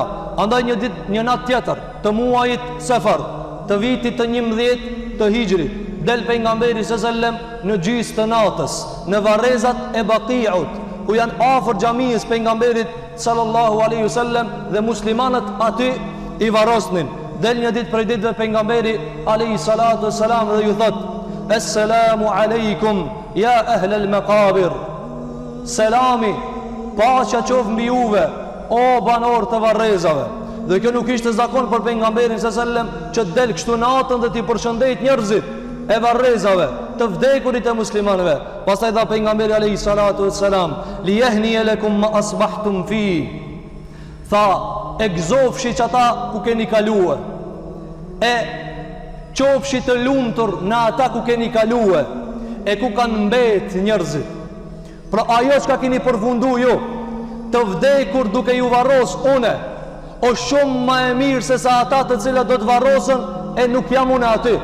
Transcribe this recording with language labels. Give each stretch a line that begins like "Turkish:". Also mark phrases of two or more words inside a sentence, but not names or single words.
Albanian: Andaj një ditë, një natë tjetër të muajit Safar, të vitit të 11 të Hijrit, del pejgamberi
Arabic: صلى الله عليه وسلم
Albanian: në gjys të natës, në varrezat e Baqiut, ku janë afër xhamisë pejgamberit
Arabic: صلى الله عليه وسلم
Albanian: dhe muslimanët aty i varrosnin. Del një ditë prej ditëve pejgamberi
Arabic: عليه الصلاة والسلام
Albanian: dhe ju thot:
Arabic: "السلام عليكم يا أهل المقابر."
Albanian: Selami, paqja qoftë mbi juve, o banor të varrezave. Dhe kjo nuk ishte zakon për pejgamberin
Arabic: صلى الله عليه وسلم
Albanian: që del kështu natën dhe t'i përshëndet njerëzit e varrezave, të vdekurit e muslimanëve. Pastaj dha pejgamberi
Arabic: عليه الصلاة والسلام: "ليهنئ لكم ما أصبحتم في."
Albanian: Tha, e gëzofshi që ata ku keni kaluar, e qofshi të lumtur në ata ku keni kaluar, e ku kanë mbet njerëzit. Pra ajo që ka keni përfundu ju, të vdekur duke ju varros une, o shumë ma e mirë se sa ata të cilat do të varrosën e nuk jam une aty.